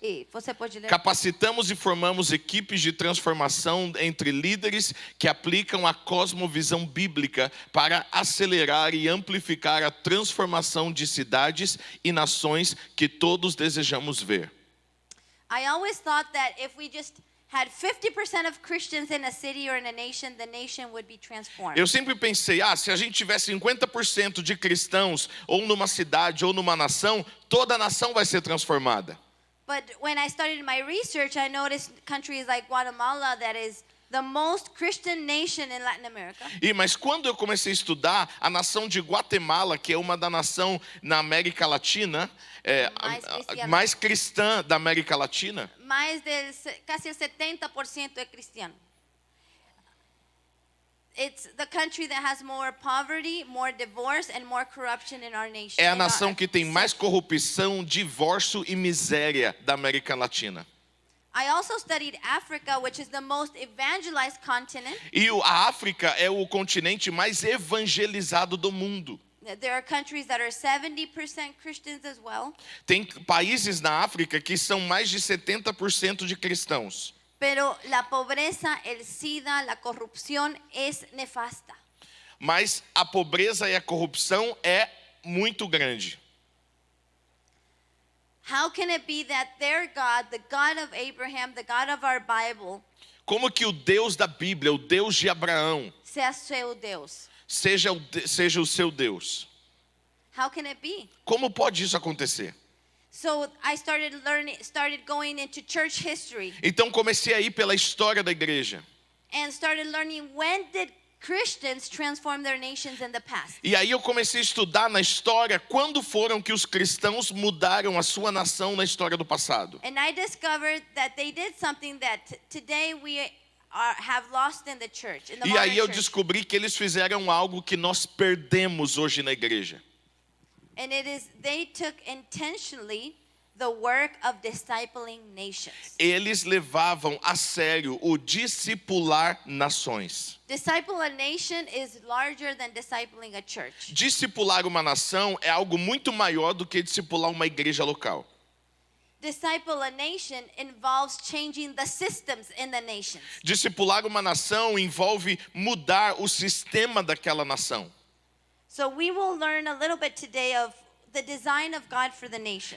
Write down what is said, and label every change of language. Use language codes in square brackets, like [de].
[pt] E você pode ler. Capacitamos e formamos equipes de transformação entre líderes que aplicam a cosmovisão bíblica para acelerar e amplificar a transformação de cidades e nações que todos desejamos ver. [en] I always thought that if we just had 50% of Christians in a city or in a nation, the nation would be transformed. [pt] Eu sempre pensei, se a gente tivesse 50% de cristãos ou numa cidade ou numa nação, toda a nação vai ser transformada. [en] But when I started my research, I noticed countries like Guatemala that is the most Christian nation in Latin America. [pt] Mas quando eu comecei a estudar, a nação de Guatemala, que é uma da nação na América Latina, mais cristã da América Latina, [es] Casi el 70% [pt] é [es] cristiano. [en] It's the country that has more poverty, more divorce and more corruption in our nation. [pt] É a nação que tem mais corrupção, divórcio e miséria da América Latina. [en] I also studied Africa, which is the most evangelized continent. [pt] E a África é o continente mais evangelizado do mundo. [en] There are countries that are 70% Christians as well. [pt] Tem países na África que são mais de 70% de cristãos. [es] Pero la pobreza, el SIDA, la corrupción es nefasta. [pt] Mas a pobreza e a corrupção é muito grande. [en] How can it be that their God, the God of Abraham, the God of our Bible, [pt] Como que o Deus da Bíblia, o Deus de Abraão, [es] sea [pt] seu Deus? seja o seu Deus? [en] How can it be? [pt] Como pode isso acontecer? [en] So I started going into church history. [pt] Então comecei a ir pela história da igreja. [en] and started learning when did Christians transform their nations in the past. [pt] E aí eu comecei a estudar na história quando foram que os cristãos mudaram a sua nação na história do passado. [en] And I discovered that they did something that today we have lost in the church, in the [pt] E aí [en] modern [pt] eu [en] church. [pt] descobri que eles fizeram algo que nós perdemos hoje na igreja. [en] And it is they took intentionally the work of discipling nations. [pt] Eles levavam a sério o discipular nações. [en] Disciple a nation is larger than discipling a church. [pt] Discipular uma nação é algo muito maior do que discipular uma igreja local. [en] Disciple a nation involves changing the systems in the nations. [pt] Discipular uma nação envolve mudar o sistema daquela nação. [en] So we will learn a little bit today of the design of God for the nations.